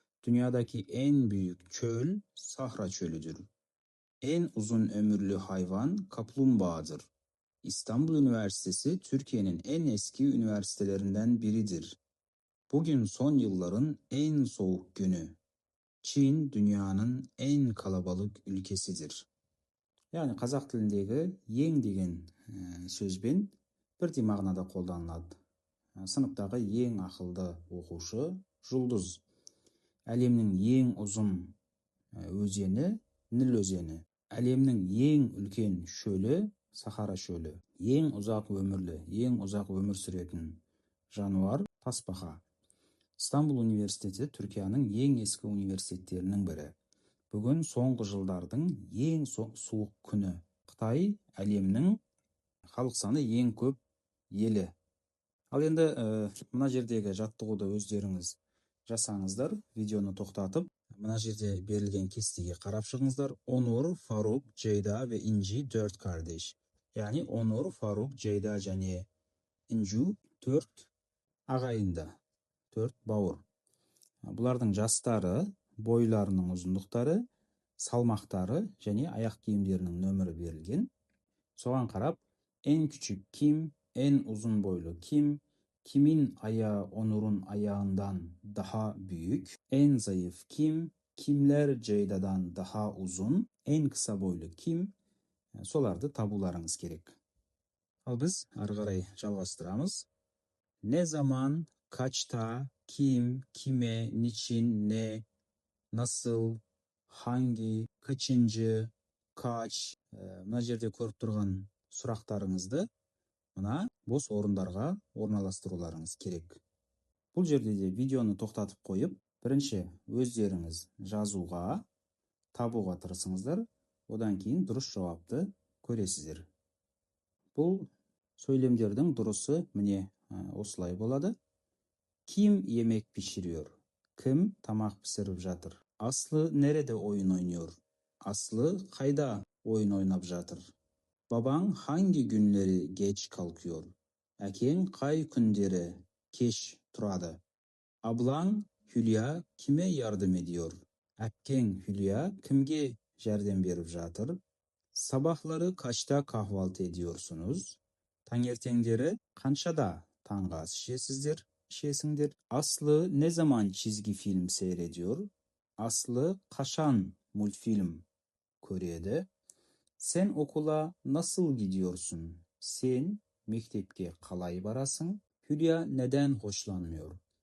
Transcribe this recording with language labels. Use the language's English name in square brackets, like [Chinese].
[Turkish] Dünyadaki en büyük çöl Sahra Çölüdür. En uzun ömürlü hayvan kaplumbağadır. İstanbul Üniversitesi Türkiye'nin en eski üniversitelerinden biridir. Bugün son yılların en soğuk günü. Çin dünyanın en kalabalık ülkesidir. [Kazakh] Yani қазақ тіліндегі ең деген сөзбен бірдей мағынада қолданылады. Сыныптағы ең ақылды оқушы жұлдыз. Әлемнің ең ұзын өзені Ніл өзені. Әлемнің ең үлкен шөлі Сахара шөлі. Ең ұзақ өмір сүретін жануар тасбақа. İstanbul Üniversitesi Türkiye'nin ең ескі университеттерінің бірі. Бүгін соңғы жылдардың ең суық күні. Қытай әлемнің халық саны ең көп елі. Ал енді мына жердегі жаттығуды өздеріңіз жасаңыздар. Видеоны тоқтатып, мына жерде берілген кестеге қарап шығыңыздар. [Turkish] Onur, Faruk, Ceyda ve İnci 4 kardeş. [Kazakh] Yani Onur, Faruk, Ceyda және İnci 4 ағайынды. 4 бауыр. Бұлардың жастары, бойларының ұзындықтары, салмақтары және аяқ киімдерінің нөмірі берілген. Соған қарап, [Turkish] en küçük kim, en uzun boylu kim, kimin ayağı Onur'un ayağından daha büyük, en zayıf kim, kimler Ceyda'dan daha uzun, en kısa boylu kim, [Kazakh] соларды табуларыңыз керек. Ал біз ары қарай жалғастырамыз. [Turkish] Ne zaman, kaçta, kim, kime, niçin, ne, nasıl, hangi, kaçıncı, kaç, [Kazakh] мына жерде көріп тұрған сұрақтарыңызды мына бос орындарға орналастыруларыңыз керек. Бұл жерде де видеоны тоқтатып қойып, бірінші өздеріңіз жазуға, табуға тырысыңыздар, одан кейін дұрыс жауапты көресіздер. Бұл сөйлемдердің дұрысы міне осылай болады. [Turkish] Kim yemek pişiriyor? [Kazakh] Kim tamak pişirip жатыр? [Turkish] Aslı nerede oyun oynuyor? [Kazakh] Aslı қайда oyun oynап жатыр? [Turkish] Baban hangi günleri geç kalkıyor? [Kazakh] Әкең қай күндері кеш тұрады? [Turkish] Ablan Hülya kime yardım ediyor? [Kazakh] Әпкең Hülya kimге жәрдем беріп жатыр? [Turkish] Sabahları kaçta kahvaltı ediyorsunuz? [Kazakh] Tаңертеңдері қаншада таңғы ас ішесіңдер? [Turkish] Aslı ne zaman çizgi film seyrediyor? [Kazakh] Aslı kaçan multfilm көреді? [Turkish] Sen okula nasıl gidiyorsun? [Kazakh] Sen mektepке қалай барасың? [Turkish] Hülya neden hoşlanmıyor?